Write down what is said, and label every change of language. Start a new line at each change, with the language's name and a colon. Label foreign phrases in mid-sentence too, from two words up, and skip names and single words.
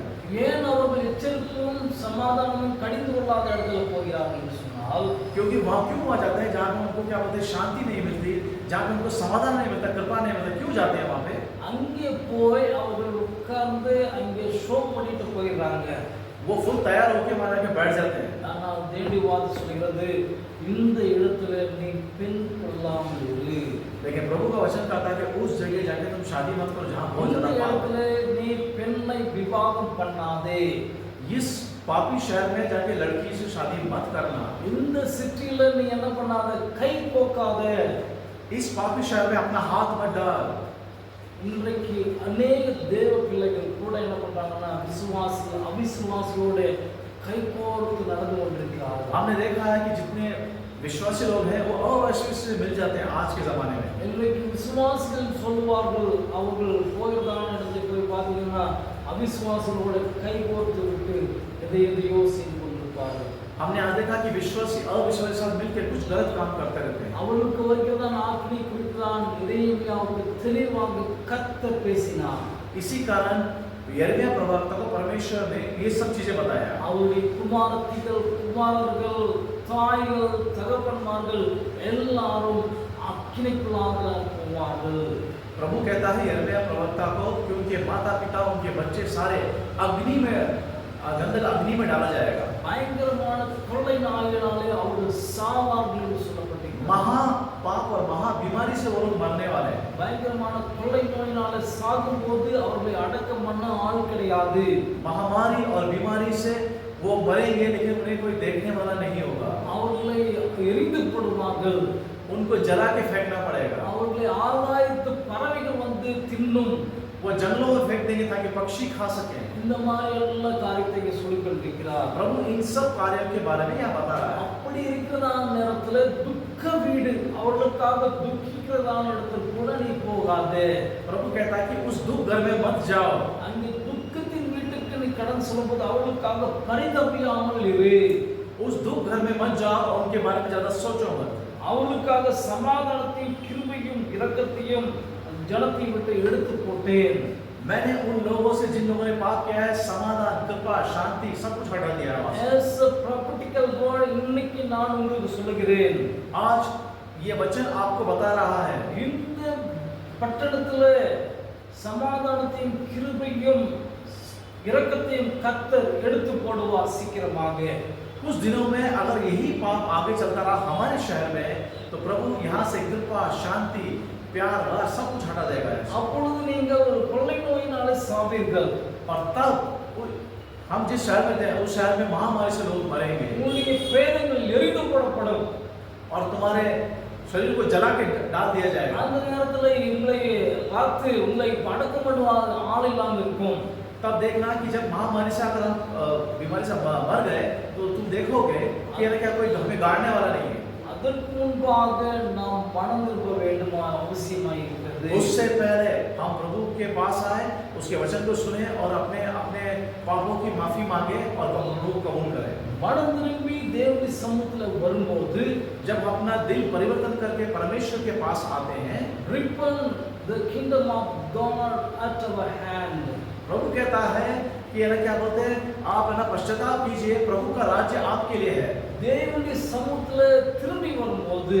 Tamil: ஏன் அவர்கள் எச்சரிப்பும் சமாதானமும் கடிந்து கொள்ளாத இடத்துல போகிறார்கள் என்று சொன்னால்,
Hindi: क्योंकि वहाँ क्यों वहाँ जाते हैं जहाँ पे उनको क्या बोलते हैं शांति नहीं मिलती, जहाँ पे उनको समाधान नहीं मिलता, कृपा नहीं मिलता, क्यों जाते हैं वहाँ पे?
Tamil: அங்கே போய் அவர்கள் உட்கார்ந்து அங்கே ஷோ பண்ணிட்டு போயிடுறாங்க.
Hindi: वो फुल तैयार होके वहाँ जाके बैठ जाते हैं।
Tamil: ஆனால் தேவனுடைய வார்த்தை சொல்கிறது, இந்த இடத்துல நீ பெண் கொள்ளாமல் இரு.
Hindi: लेकिन प्रभु का वचन कहता है कि उस जगह जाके तुम शादी मत करो जहाँ बहुत
Tamil: இந்த
Hindi: ज्यादा पाप
Tamil: இடத்துல
Hindi: है।
Tamil: நீ பெண்ணை விவாகம் பண்ணாதே.
Hindi: इस पापी शहर में जाके लड़की से शादी मत करना।
Tamil: இந்த சிட்டில நீ என்ன பண்ணாத, கை போக்காத.
Hindi: इस पापी शहर में अपना हाथ मत डाल।
Tamil: இன்றைக்கு अनेक தேவ பிள்ளைகள் கூட என்ன பண்றாங்கன்னா விசுவாசி அவிசுவாசியோட கைகோர்த்து நடந்து கொண்டிருக்கிறார்கள்.
Hindi: हमने देखा है कि जितने विश्वासी लोग हैं वो अविश्वासी से मिल जाते हैं आज के जमाने में।
Tamil: இன்றைக்கு விசுவாசிகள் சொல்வார்கள், அவர்கள் போகிறதான இடத்துக்கு போய் பார்த்தீங்கன்னா அவிசுவாசிகளோட கைகோர்த்து விட்டு எதையோ செய்து கொண்டிருப்பார்கள்.
Hindi: हमने आज देखा कि विश्वासी अविश्वासी साथ मिलकर कुछ गलत काम करते रहते हैं।
Tamil: அவளுக்கு வருகிறதான ஆத்மீக குறித்தான் எரேமியாவுக்கு தெளிவாக கர்த்தர் பேசினார்.
Hindi: इसी कारण यिर्मयाह प्रवक्ता को परमेश्वर ने ये सब चीजें बताया।
Tamil: அவருடைய குமாரத்திகள், குமாரர்கள், தாய்கள், தகப்பன்மார்கள் எல்லாரும் அக்கினிக்குள்ளாக போவார்கள்.
Hindi: प्रभु कहता है यिर्मयाह प्रवक्ता को कि उनके माता पिता, उनके बच्चे सारे अग्नि में गंधक अग्नि में डाला जाएगा।
Tamil: பயங்கரமான கொள்ளை நாயினாலே அவர்கள் சாவார்கள் என்று சொல்லப்பட்டிருக்கிறது.
Hindi: महा पाप और महा बीमारी से वो लोग मरने वाले हैं।
Tamil: பயங்கரமான கொள்ளை நோயினாலே சாகும்போது அவர்களை அடக்கம் பண்ண ஆள் கிடையாது.
Hindi: महामारी और बीमारी से वो मरेंगे लेकिन उन्हें कोई देखने वाला नहीं होगा।
Tamil: அவர்களை எரிந்து போடுவார்கள்.
Hindi: उनको जला के फेंकना पड़ेगा।
Tamil: அவர்களை ஆகாயத்து பறவைகள் வந்து தின்னும்.
Hindi: वो जंगलों में फेंक देंगे ताकि पक्षी खा सकें।
Tamil: இந்த மாதிரி எல்லா காரியத்தை சொல்லிக் கொண்டிருக்கிறார்.
Hindi: प्रभु इन सब कार्यों के बारे में यहाँ बता रहा है।
Tamil: அப்படி இருக்கிறதான நேரத்துல துக்க வீடு, அவர்களுக்காக துக்கிக்கிறதான இடத்துல கூட நீ போகாதே.
Hindi: प्रभु कहता है कि उस दुख घर में मत जाओ।
Tamil: அங்கே துக்கத்தின் வீட்டுக்கு நீ கடன் சொல்லும்போது அவர்களுக்காக பரிதபியாமல் இரு.
Hindi: उस दुख घर में मत जाओ और उनके बारे में ज्यादा सोचो मत।
Tamil: அவர்களுக்காக சமாதானத்தையும் கிருபையும் இரக்கத்தையும் ஜனத்தை விட்டு எடுத்து போட்டேன்.
Hindi: मैंने उन लोगों से जिन लोगों ने पाप किया है समाधान, कृपा, शांति सब कुछ हटा दिया है।
English: as a prophetical word
Tamil: இன்னைக்கு நான் உங்களுக்கு சொல்லுகிறேன்.
Hindi: आज ये वचन आपको बता रहा है
Tamil: இந்த பட்டணத்துல சமாதானத்தையும் கிருபையும் இரக்கத்தையும் கர்த்தர் எடுத்து போடுவார் சீக்கிரமாக.
Hindi: कुछ दिनों में अगर यही पाप आगे चलता रहा हमारे शहर में तो प्रभु यहाँ से कृपा, शांति, प्यार, राज सब कुछ हटा देगा।
Tamil: அப்பொழுது நீங்கள் ஒரு கொள்ளை நோயினாலே சாவீர்கள்.
Hindi: और तब हम जिस शहर में थे उस शहर में महामारी से लोग मरेंगे
Tamil: உங்களுடைய பேதங்கள் எரிந்து போடப்படும்.
Hindi: और तुम्हारे शरीर को जला के डाल दिया जाएगा।
Tamil: அந்த நேரத்துல உங்களை பார்த்து உங்களை அடக்கம் பண்ணுவாங்க ஆள் இல்லாமல் இருக்கும்.
Hindi: तब देखना कि जब महामारी से अगर हम बीमारी से मर गए तो तुम देखोगे कि क्या कोई हमें गाड़ने वाला नहीं है।
Tamil: அதற்கு முன்பாக நாம் மனம் திரும்ப வேண்டுமா அவசியமாய் இருக்கிறது.
Hindi: उससे पहले हम प्रभु के पास आए, उसके वचन को सुने और अपने अपने पापों की माफी मांगे और प्रभु को कबूल करें।
Tamil: மனம் திரும்பி தேவனுடைய சமூகத்துல வரும்போது
Hindi: जब अपना दिल परिवर्तन करके परमेश्वर के पास आते हैं,
English: repent, the kingdom of God at our hand.
Hindi: प्रभु कहता है कि क्या बोलते हैं, आप है ना पश्चाताप कीजिए, प्रभु का राज्य आपके लिए है।
Tamil: தேவனுடைய சமூகத்துல திரும்பி வரும்போது